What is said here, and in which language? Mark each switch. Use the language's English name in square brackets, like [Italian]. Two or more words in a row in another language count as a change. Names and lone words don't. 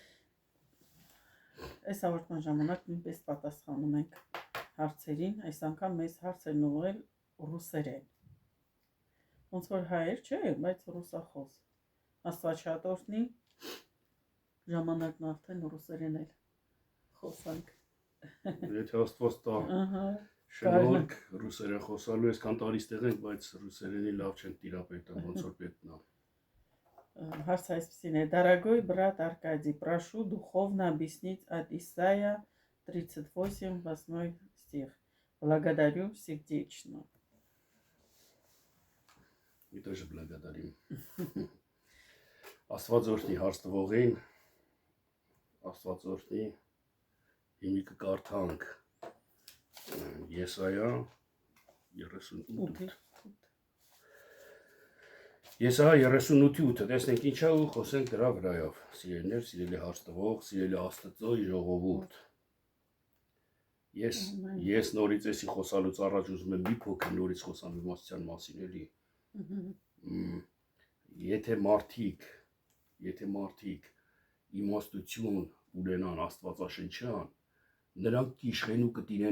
[Armenian] Այս հաղորդման ժամանակ նույնպես պատասխանում ենք հարցերին, այս անգամ մեզ հարց են ուղղել ռուսերեն։ Ոնց որ հայեր չէ, բայց ռուսախոս։ Աստված շատ օրհնի, ժամանակն արդեն ռուսերեն էլ խոսանք։ Եթե Աստված տա Ահա, շնորհք ռուսերեն խոսալու, այսքան տարի ստեղ ենք, բայց ռուսերենի լավ չեն տիրապետում, ոնց որ պետք է։ Հարց այսպեսին է. [Russian] Дорогой брат Аркадий, прошу духовно объяснить от Исаия 38, 8 стих. Благодарю сердечно. И тоже благодарим. [Armenian] Աստված օրհնի հարց տվողին, Աստված օրհնի, հիմի կկարդանք Եսայա 38. Եսայա 38-ը, տեսնենք ինչա ու խոսենք դրա վրայով, սիրելիներ, սիրելի հարց տվող, սիրելի Աստծո ժողովուրդ։ Ես նորից էսի խոսալուց առաջ ուզում եմ մի փոքր նորից խոսամ իմաստության մասին, էլի։ Եթե մարդիկ իմաստություն ունենան աստվածաշնչյան, նրանք կիշխեն ու կտիրեն